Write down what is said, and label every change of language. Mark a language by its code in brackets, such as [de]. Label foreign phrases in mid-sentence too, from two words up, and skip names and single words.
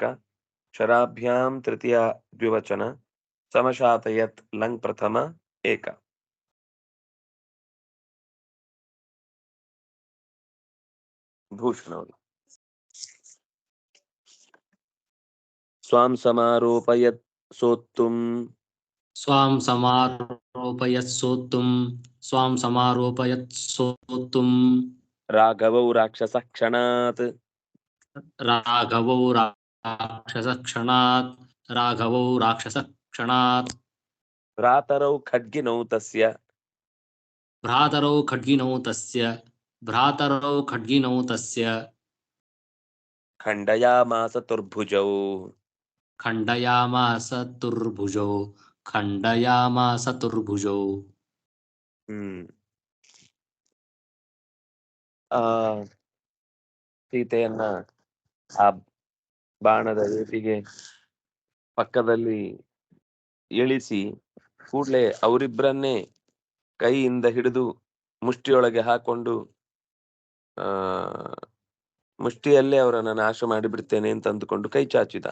[sa] ಶರಾಭ್ಯಾಂ ತೃತೀಯ ದ್ವಿವಚನ. ಸಮಶಾತಯತ್ ಲಂಗ್ ಪ್ರಥಮ ಏಕ. ಭೂಷಣ ಅವರು ಸ್ವಾಂ ಸಮಾರೋಪಯತ್ ಸೋತ್ತುಂ. स्वां समारोपयत्सोत्तुं स्वां समारोपयत्सोत्तुं ರಾಘವೌ ರಾಕ್ಷಸ ಕ್ಷಣಾತ್. राघवौ राक्षसक्षणात् राघवौ राक्षसक्षणात् ಭ್ರಾತರೌ ಖಡ್ಗಿನೌ ತಸ್ಯ. भ्रातरौ खड्गिनौ तस्य भ्रातरौ खड्गिनौ तस्य ಖಂಡಯಾಮಾಸ ತುರ್ಭುಜೌ. खण्डयामास तुर्भुजौ खण्डयामास तुर्भुजौ [kn] ಆ ಸೀತೆಯನ್ನ ಆ ಬಾಣದ ಏಟಿಗೆ ಪಕ್ಕದಲ್ಲಿ ಇಳಿಸಿ ಕೂಡ್ಲೆ ಅವರಿಬ್ಬರನ್ನೇ ಕೈಯಿಂದ ಹಿಡಿದು ಮುಷ್ಟಿಯೊಳಗೆ ಹಾಕೊಂಡು ಮುಷ್ಟಿಯಲ್ಲೇ ಅವರನ್ನ ನಾಶ ಮಾಡಿಬಿಡ್ತೇನೆ ಅಂತ ಅಂದುಕೊಂಡು ಕೈ ಚಾಚಿದ.